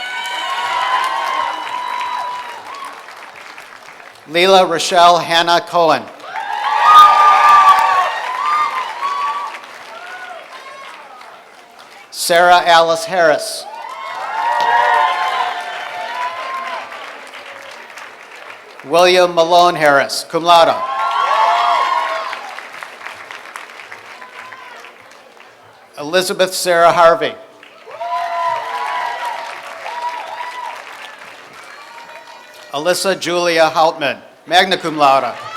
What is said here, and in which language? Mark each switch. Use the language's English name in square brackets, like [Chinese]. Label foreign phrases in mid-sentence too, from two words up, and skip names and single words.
[English] Leela Rochelle Hannah Cohen. Sarah Alice Harris. William Malone Harris, [Latin] cum laude. [English] Elizabeth Sarah Harvey. Alyssa Julia Houtman, [Latin] magna cum laude.